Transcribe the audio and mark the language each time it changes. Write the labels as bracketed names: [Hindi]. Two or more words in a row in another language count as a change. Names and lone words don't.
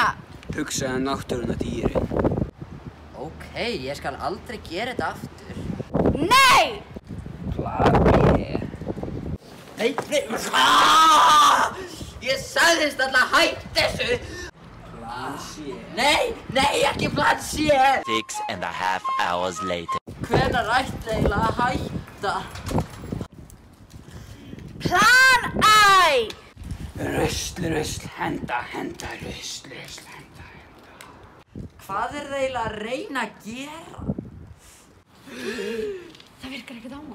[Icelandic] Hugsaðu náttúruna dýrin. Ókei, ég skal aldrei gera þetta aftur. Nei! Plan B. Nei. Ég sagðist alltaf hætt þessu. Plan C. Nei, ekki plan C. [English] 6.5 hours later. [Icelandic] Hvenær ætti eiginlega að hætta? Plan I! Rusl, henda, rusl, henda. Hvað er það eiginlega að reyna að gera? Það virkar ekkert á hann.